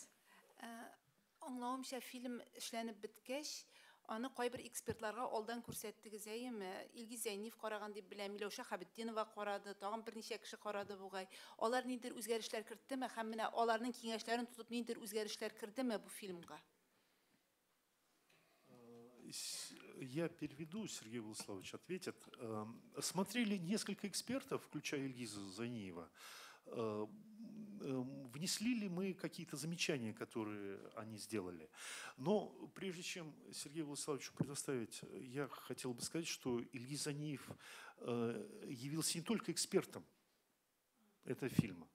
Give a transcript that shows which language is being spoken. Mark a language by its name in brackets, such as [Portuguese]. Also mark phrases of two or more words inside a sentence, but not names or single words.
[Tatar] Аңлавымча, фильм эшләнеп беткәч, аны кайбер экспертларга алдан күрсәттегез әйеме? Илгиз Зәйнев караган дип беләм, Миләүшә Хәбетдинова карады, тагын берничә кеше карады бугай. Алар ниндидер үзгәрешләр кертеме һәм менә аларның киңәшләрен тутып ниндидер үзгәрешләр кертеме бу фильмга? [Russian] Я переведу, Сергей Владиславович ответит. Смотрели несколько экспертов, включая Ильгиза Зайниева. Внесли ли мы какие-то замечания, которые они сделали? Но прежде чем Сергею Владиславовичу предоставить, я хотел бы сказать, что Ильгиз Зайниев явился не только экспертом этого фильма.